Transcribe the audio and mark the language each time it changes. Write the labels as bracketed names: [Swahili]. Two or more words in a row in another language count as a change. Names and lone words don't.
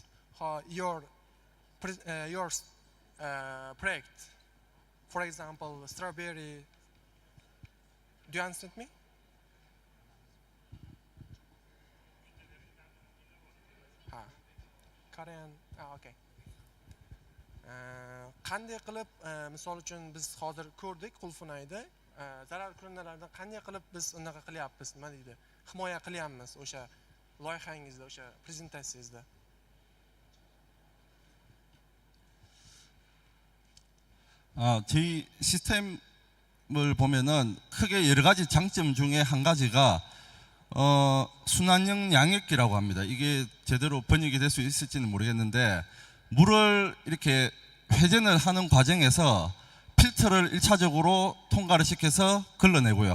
[English] Your project, for example, strawberry. Do you understand me? Korean. Okay. [Uzbek] Qanday qilib, misol uchun biz hozir ko'rdik qulfunayda zarar ko'rganlardan qanday qilib biz unaqa qilyapmiz, nima deydi? Himoya qilyapmiz o'sha loyihangizda, o'sha prezentatsiyangizda. [Korean] 저희 시스템을 보면은 크게 여러 가지 장점 중에 한 가지가 순환형 양액기라고 합니다. 이게 제대로 번역이 될 수 있을지는 모르겠는데 물을 이렇게 회전을 하는 과정에서 필터를 1차적으로 통과를 시켜서 걸러내고요.